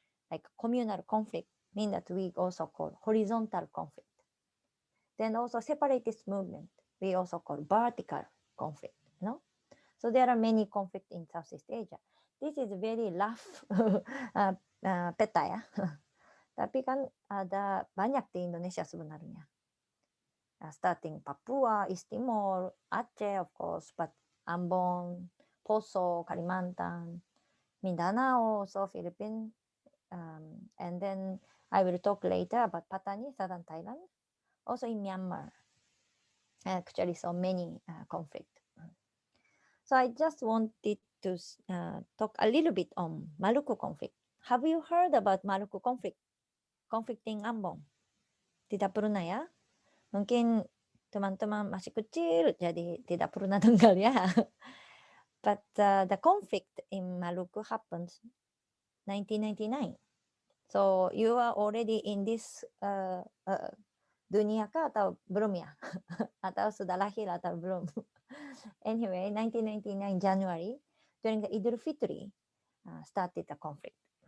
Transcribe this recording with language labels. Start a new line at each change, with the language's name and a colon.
English: Like communal conflict mean that we also call horizontal conflict. Then also separatist movement, we also call vertical conflict. So there are many conflicts in Southeast Asia. This is very rough
Indonesian: peta ya. Tapi kan ada banyak di Indonesia sebenarnya.
English: Starting Papua, East Timor, Aceh of course, but Ambon, Poso, Kalimantan, Mindanao, so Philippines, and then I will talk later about Pathani, southern Thailand, also in Myanmar. Actually, so many conflict. So I just wanted to talk a little bit on Maluku conflict. Have you heard about Maluku conflict? Conflict in Ambon?
Indonesian: Tidak pernah ya? Mungkin teman-teman masih kecil, jadi tidak pernah dengar ya.
English: But the conflict in Maluku happened 1999. So you are already in this
Indonesian: dunia kah atau belum ya? Atau sudah lahir atau belum?
English: Anyway, 1999 January, during the Idul Fitri, started the conflict.